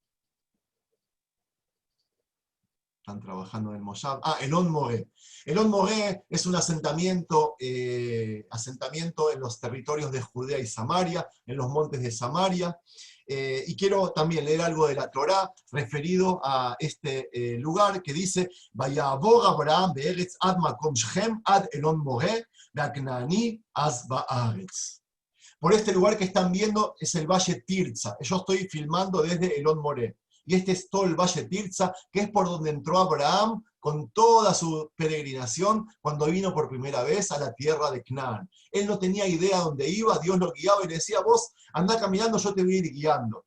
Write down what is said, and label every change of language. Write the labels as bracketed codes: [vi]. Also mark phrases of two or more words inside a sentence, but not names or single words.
[es] Están trabajando en el Moshab. Elon Moré. Elon Moré es un asentamiento en los territorios de Judea y Samaria, en los montes de Samaria. Y quiero también leer algo de la Torá referido a este lugar que dice: [he] ויעבר אברם בארץ עד מקום שכם עד אלון מורה והכנעני אז בארץ. [es] Por este lugar que están viendo es el Valle Tirza. Yo estoy filmando desde Elon Moré. Y este es todo el Valle Tirza, que es por donde entró Abraham con toda su peregrinación cuando vino por primera vez a la tierra de Canaán. Él no tenía idea dónde iba, Dios lo guiaba y le decía: vos andá caminando, yo te voy a ir guiando.